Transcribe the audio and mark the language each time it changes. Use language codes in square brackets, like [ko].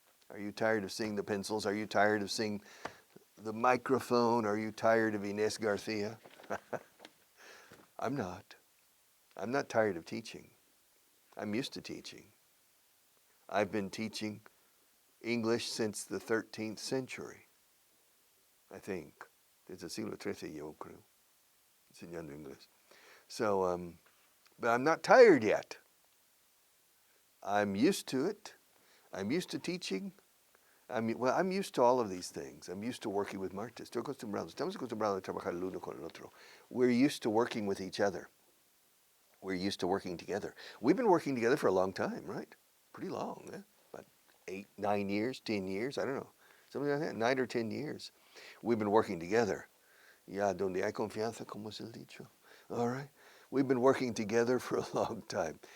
[en] Are you tired of seeing the pencils? Are you tired of seeing the microphone? Are you tired of Inés Garcia? I'm not. I'm not tired of teaching. I'm used to teaching. I've been teaching English since the 13th century, I think. [es] Desde el siglo XIII, yo creo, enseñando inglés. [en] So, but I'm not tired yet. I'm used to it. I'm used to teaching. I'm used to all of these things. I'm used to working with Marta. [es] Estoy acostumbrado. Estamos acostumbrados a trabajar el uno con el otro. [en] We're used to working with each other. We're used to working together. We've been working together for a long time, right? Pretty long, eh? About 8, 9 years, 10 years, I don't know. Something like that, 9 or 10 years. We've been working together. [es] Ya, donde hay confianza, como es el dicho. [en] All right? We've been working together for a long time.